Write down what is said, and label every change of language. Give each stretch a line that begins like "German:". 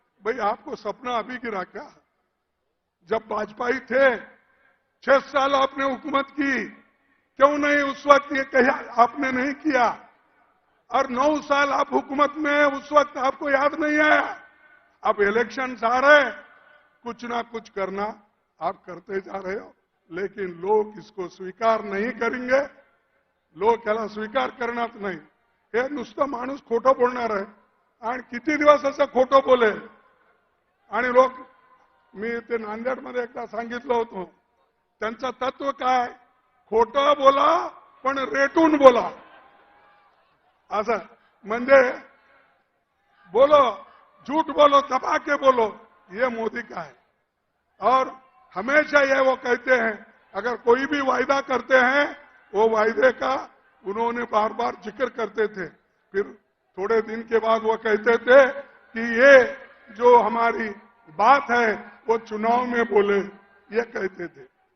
Hindi: भाई आपको सपना अभी गिरा क्या? जब वाजपेयी थे 6 साल आपने हुकूमत की, क्यों नहीं उस वक्त ये कहा आपने नहीं किया? और 9 साल आप हुकूमत में, उस वक्त आपको याद नहीं आया? अब इलेक्शन आ रहे, कुछ ना कुछ करना आप करते जा रहे हो, लेकिन लोग इसको स्वीकार नहीं करेंगे।
Marathi: लोग त्याला स्वीकार करणार नाही। हे नुसतं माणूस खोटं बोलणार आहे आणि किती दिवस असं खोटं बोलेल। आणि लोक, मी ते नांदेडमध्ये एकदा सांगितलं होतं, त्यांचं तत्व काय, खोटं बोला पण रेटून बोला। असं म्हणजे
Hindi: बोलो, झूठ बोलो, दबा के बोलो, ये मोदी का है। और हमेशा ये वो कहते हैं, अगर कोई भी वायदा करते हैं वो वायदे का उन्होंने बार बार जिक्र करते थे, फिर थोड़े दिन के बाद वो कहते थे कि ये जो हमारी बात है वो चुनाव में बोले, ये कहते थे।